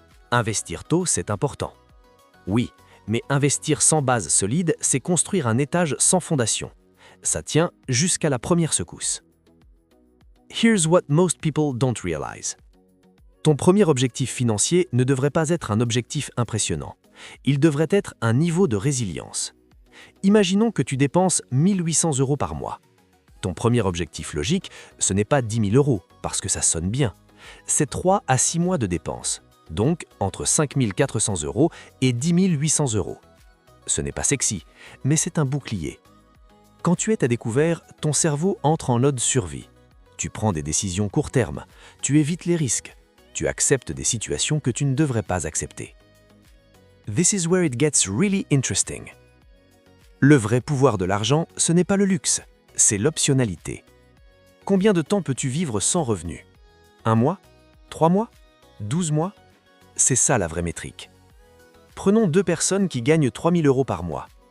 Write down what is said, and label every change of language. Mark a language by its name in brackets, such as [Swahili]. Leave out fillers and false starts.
[French] Investir tôt, c'est important. Oui, mais investir sans base solide, c'est construire un étage sans fondation. Ça tient jusqu'à la première secousse. [English] Here's what most people don't realize. [French] Ton premier objectif financier ne devrait pas être un objectif impressionnant. Il devrait être un niveau de résilience. Imaginons que tu dépenses 1 800 euros par mois. Ton premier objectif logique, ce n'est pas 10 000 euros, parce que ça sonne bien. C'est 3 à 6 mois de dépenses, donc entre 5 400 euros et 10 800 euros. Ce n'est pas sexy, mais c'est un bouclier. Quand tu es à découvert, ton cerveau entre en mode survie. Tu prends des décisions court terme, tu évites les risques, tu acceptes des situations que tu ne devrais pas accepter. [English] This is where it gets really interesting. [French] Le vrai pouvoir de l'argent, ce n'est pas le luxe, c'est l'optionnalité. Combien de temps peux-tu vivre sans revenu? 1 mois? 3 mois? 12 mois? C'est ça la vraie métrique. Prenons 2 personnes qui gagnent 3 000 euros par mois.